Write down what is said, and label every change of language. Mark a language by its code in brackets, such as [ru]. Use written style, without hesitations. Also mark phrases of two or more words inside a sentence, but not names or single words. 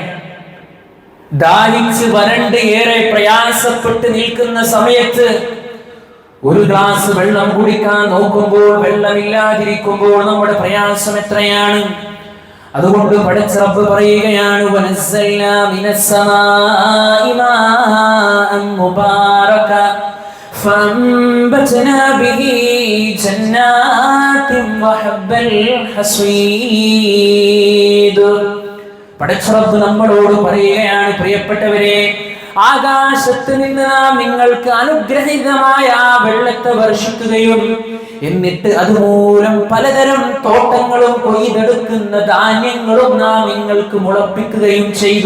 [ml] ദാഹിച്ച് വരണ്ട് ഏറെ പ്രയാസപ്പെട്ട് നിൽക്കുന്ന സമയത്ത് ഒരു ഗ്ലാസ് വെള്ളം കുടിക്കാൻ നോക്കുമ്പോൾ വെള്ളമില്ലാതിരിക്കുമ്പോൾ നമ്മുടെ പ്രയാസം എത്രയാണ്. അതുകൊണ്ട് പടച്ച റബ്ബ് പറയുകയാണ്, [ar] ونزلنا من السماء ماء مباركا فأنبتنا به جنات وحب الحصيد. [ml] പടച്ച റബ്ബ് നമ്മളോട് പറയുകയാണ്, പ്രിയപ്പെട്ടവരെ, ആകാശത്ത് നിന്ന് നാം നിങ്ങൾക്ക് അനുഗ്രഹീതമായ ആ വെള്ളത്തെ വർഷിക്കുകയും എന്നിട്ട് അതുമൂലം പലതരം തോട്ടങ്ങളും കൊയ്തെടുക്കുന്ന ധാന്യങ്ങളും നാം നിങ്ങൾക്ക് മുളപ്പിക്കുകയും ചെയ്തു.